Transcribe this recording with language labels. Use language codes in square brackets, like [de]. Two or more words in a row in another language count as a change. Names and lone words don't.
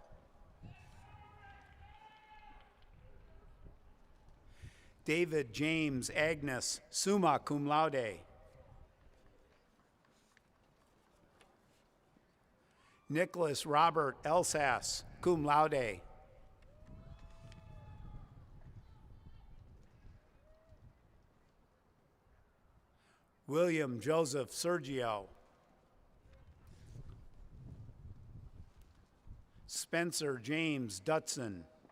[en] David James Agnes, [la] summa cum laude. [en] Nicholas Robert Elsas, [la] cum laude. [en] William Joseph Sergio. Spencer James Dutson.